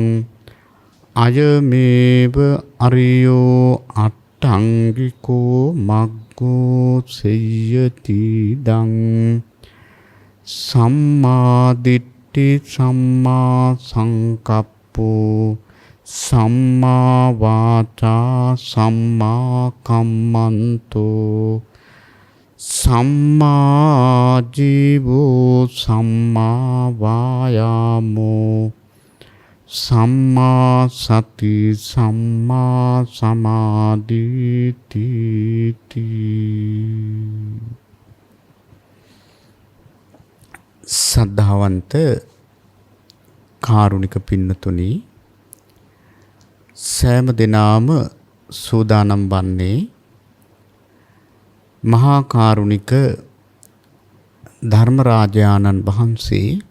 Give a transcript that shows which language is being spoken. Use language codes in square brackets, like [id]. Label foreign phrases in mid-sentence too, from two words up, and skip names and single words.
[pi] අයමේව අරියෝ අට්ඨංගිකෝ මග්ගෝ සෙය්‍යති දං සම්මා දිට්ඨි සම්මා සංකප්පෝ सम्मा वाचा सम्मा कम्मन्तो सम्मा जीवो सम्मा वायामो सम्मा सति सम्मा समाधिति [si] සද්ධාවන්ත කාරුණික පින්නතුනි සෑම දිනාම සූදානම් වන්නේ මහා කාරුණික ධර්මරාජානන් වහන්සේ